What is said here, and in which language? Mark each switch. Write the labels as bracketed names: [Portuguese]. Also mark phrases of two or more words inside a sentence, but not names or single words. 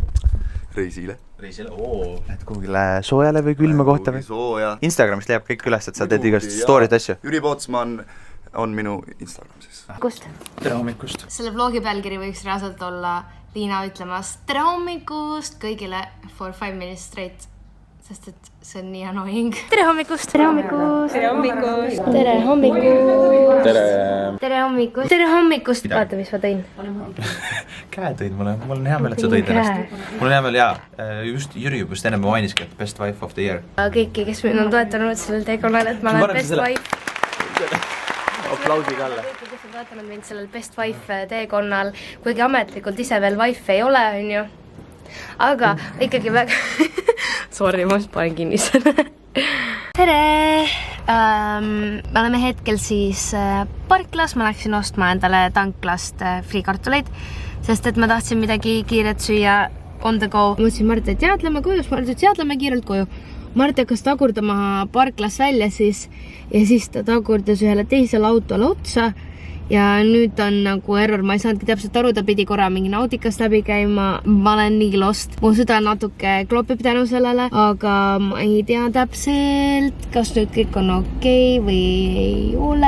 [Estonian] Reisile. Reisile? Lähed kuhugile soojale või külma kohta või? Sooja. Instagramist leiab kõik üles, et sa teed igast story'd asju. Jüri Pootsman on minu Instagram siis. Kust? Tere hommikust. Selle vlogi pealkiri võiks reaalselt olla Liina ütlemas tere hommikust kõigile [English] for 5 minutes straight. [Estonian] Sest et see on nii annoying. Tere hommikust! Tere hommikust! Tere hommikust! Tere hommikust! Tere! Tere hommikust! Tere hommikust! Vaata, mis ma tõin. Käe tõid mulle. Mul on hea meel, et sa tõid ennast. Mul on hea meel, just Jüri juba enne mainiski, et [English] best wife of the year. [Estonian] Kõiki, kes mind on toetanud sellel teekonnal, et ma olen [English] best wife. [Estonian] Aplausiga alla. Kõiki, kes on toetanud mind sellel [English] best wife [Estonian] teekonnal, kuigi ametlikult ise veel wife ei ole, on ju. Aga ikkagi väga... Sorry, ma panen kinni selle. Tere! Me oleme hetkel siis parklas. Ma läksin ostma endale tanklast friikartuleid, sest et ma tahtsin midagi kiiret süüa [English] on the go. [Estonian] Ma ütlesin Mart, et jäätleme koju, ma ütlesin, et jäätleme kiirelt koju. Mart hakkas tagurdama parklas välja siis ja siis ta tagurdas ühele teisele autole otsa. Ja nüüd on nagu error, ma ei saanudki täpselt aru, ta pidi korra mingi nautikast läbi käima. Ma olen nii lost. Mu süda natuke klopib tänu sellele, aga ma ei tea täpselt, kas nüüd kõik on okei või ei ole.